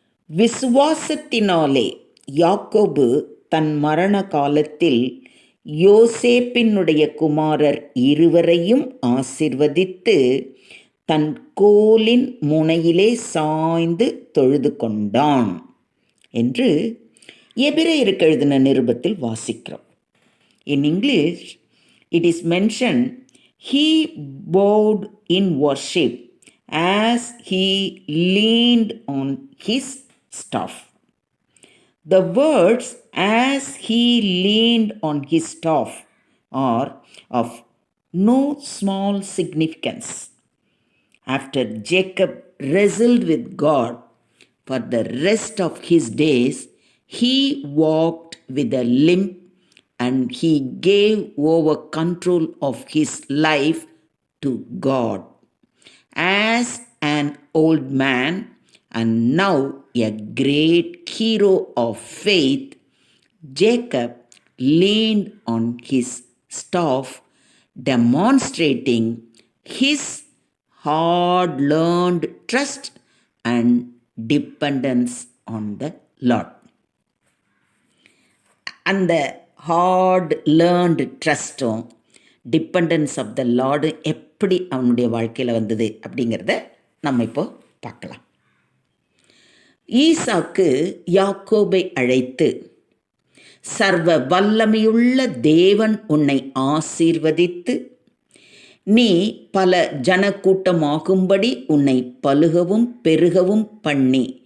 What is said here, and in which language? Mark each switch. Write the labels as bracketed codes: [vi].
[ta] விசுவாசத்தினாலே யாக்கோபு தன் மரண காலத்தில் யோசேப்பினுடைய குமாரர் இருவரையும் ஆசீர்வதித்து தன் கோலின் முனையிலே சாய்ந்து தொழுது கொண்டான் என்று எபிரேயருக்கு எழுதின நிருபத்தில் வாசிக்கிறோம். [en] In English, it is mentioned, he bowed in worship as he leaned on his staff. The words "as he leaned on his staff" are of no small significance. After Jacob wrestled with God for the rest of his days, he walked with a limp and he gave over control of his life to God. As an old man and now a great hero of faith, Jacob leaned on his staff, demonstrating his hard-learned trust and dependence on the Lord. [ta] அந்த [en] hard learned ட்ரஸ்ட்டும் dependence of the Lord [ta] எப்படி அவனுடைய வாழ்க்கையில் வந்தது அப்படிங்கிறத நம்ம இப்போ பார்க்கலாம். ஈசாக்கு யாக்கோபை அழைத்து, சர்வ வல்லமையுள்ள தேவன் உன்னை ஆசீர்வதித்து நீ பல ஜனக்கூட்டமாகும்படி உன்னை பலுகவும் பெருகவும் பண்ணி